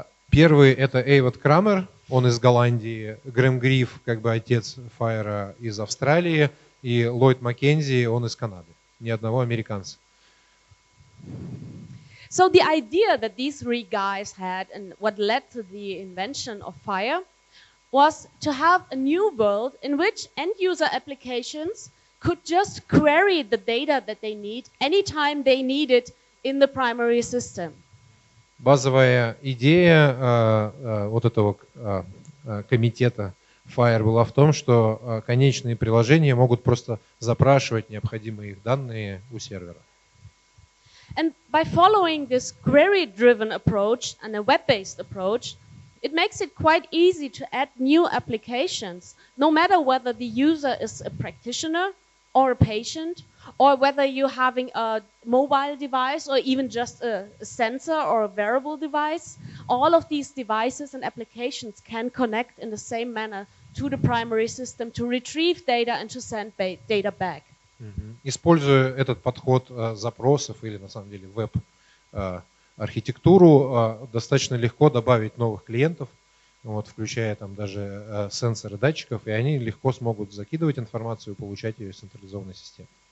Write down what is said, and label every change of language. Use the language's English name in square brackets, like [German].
[Russian] Первый это Эйвот Крамер, он из Голландии, Грэм Гриф, как бы отец FHIR из Австралии, и Ллойд Маккензи, он из Канады. Ни одного американца. [English] So the idea that these 3 guys had and what led to the invention of FHIR was to have a new world in which end-user applications could just query the data that they need anytime they need it in the primary system. [Russian] Базовая идея вот этого комитета FHIR была в том, что конечные приложения могут просто запрашивать необходимые их данные у сервера. [English] And by following this query-driven approach and a web-based approach, it makes it quite easy to add new applications, no matter whether the user is a practitioner or a patient, or whether you're having a mobile device or even just a sensor or a wearable device. All of these devices and applications can connect in the same manner to the primary system to retrieve data and to send data back. [Russian] Используя этот подход запросов или на самом деле веб-архитектуру, достаточно легко добавить новых клиентов, вот, включая там даже сенсоры датчиков, и они легко смогут закидывать информацию и получать ее из централизованной системы.